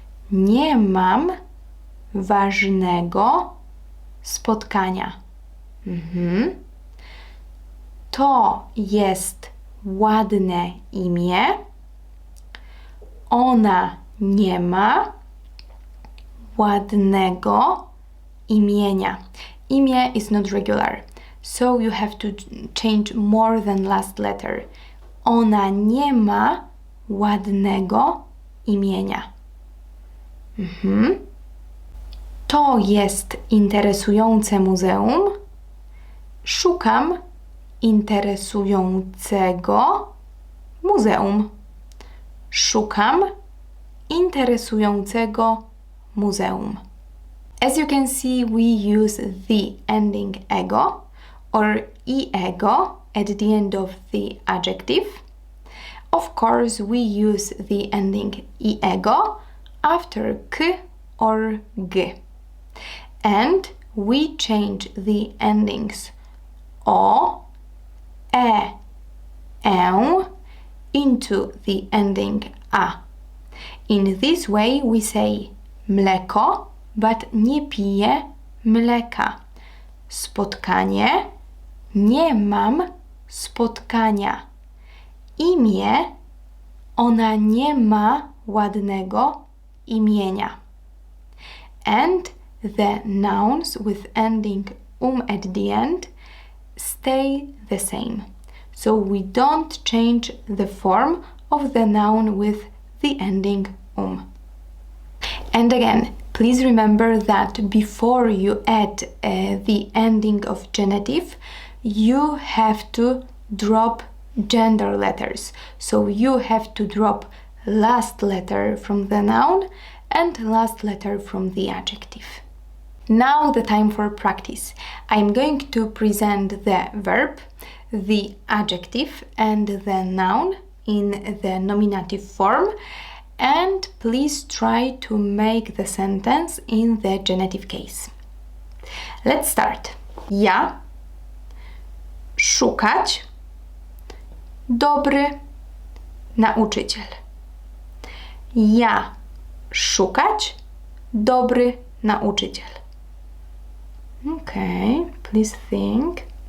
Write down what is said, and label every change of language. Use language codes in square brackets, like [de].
[pl] Nie mam ważnego spotkania. To jest ładne imię. Ona nie ma ładnego imienia. [en] Imię is not regular, so you have to change more than last letter. [pl] Ona nie ma ładnego imienia. To jest interesujące muzeum. Szukam interesującego muzeum. Szukam interesującego muzeum. [en] As you can see, we use the ending ego or ego at the end of the adjective. Of course, we use the ending ego after k or g. And we change the endings o, e, into the ending a. In this way we say [pl] mleko, [en] but [pl] nie piję mleka. Spotkanie, nie mam spotkania. Imię, ona nie ma ładnego imienia. [en] And the nouns with ending at the end stay the same. So we don't change the form of the noun with the ending And again, please remember that before you add the ending of genitive, you have to drop gender letters. So you have to drop last letter from the noun and last letter from the adjective. Now the time for practice. I'm going to present the verb, the adjective and the noun in the nominative form, and please try to make the sentence in the genitive case. Let's start. [pl] Ja szukać dobry nauczyciel. Ja szukać dobry nauczyciel. [en] Okay, please think.